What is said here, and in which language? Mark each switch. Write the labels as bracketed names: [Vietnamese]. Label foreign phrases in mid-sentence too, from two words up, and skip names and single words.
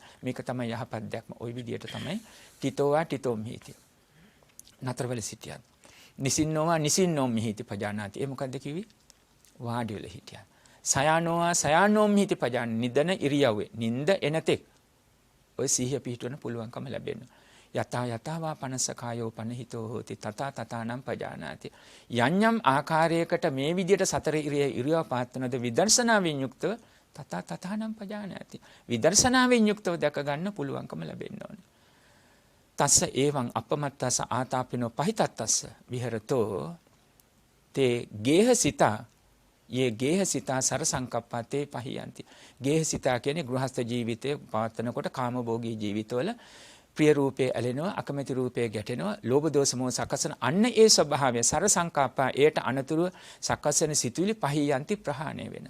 [Sinhala] මේක තමයි යහපත් දැක්ම. ওই විදියට තමයි [Pali] තිතෝවා තිතෝම් මිහිති. [Sinhala] නතරවල සිටියත්. [Pali] නිසින්නෝවා නිසින්නෝම් මිහිති පජානාති. [Sinhala] ඒ මොකද්ද කිව්වේ? වාඩි වෙලා හිටියා. [Pali] සයානෝවා සයානෝම් මිහිති පජාන [Sinhala] නිදන ඉරියව්වේ. නිନ୍ଦ එනතෙක් ඔය සිහිය පිහිටවන්න පුළුවන්කම ලැබෙනවා. [Pali] යතා යතාවා පනසකායෝ පනහිතෝ හෝති තථා තථානම් පජානාති. [Sinhala] යඤ්ඤම් ආකාරයකට මේ විදියට සතර ඉරියව් පාත්වනද විදර්ශනාවෙන් යුක්තව [Pali] තථා තථානම් පජානාති. [Sinhala] විදර්ශනාවෙන් යුක්තව දැක ගන්න පුළුවන්කම ලැබෙන්න ඕනේ. [Pali] තස්ස එවං අපමත්තස ආතාපිනෝ පහිතත්තස්ස විහෙරතෝ තේ ගේහසිතා යේ ගේහසිතා සර සංකප්පතේ පහියන්ති. [Sinhala] ගේහසිතා කියන්නේ ගෘහස්ත ජීවිතයේ පවත්වනකොට කාමභෝගී ජීවිතවල ප්‍රිය රූපේ ඇලෙනවා, අකමැති රූපේ ගැටෙනවා, ලෝභ දෝෂ මොහ සකසන අන්න ඒ ස්වභාවය [Pali] සර සංකප්පා [Sinhala] ඒට අනතුරු සකසන සිතුවිලි පහියන්ති ප්‍රහාණය වෙනවා.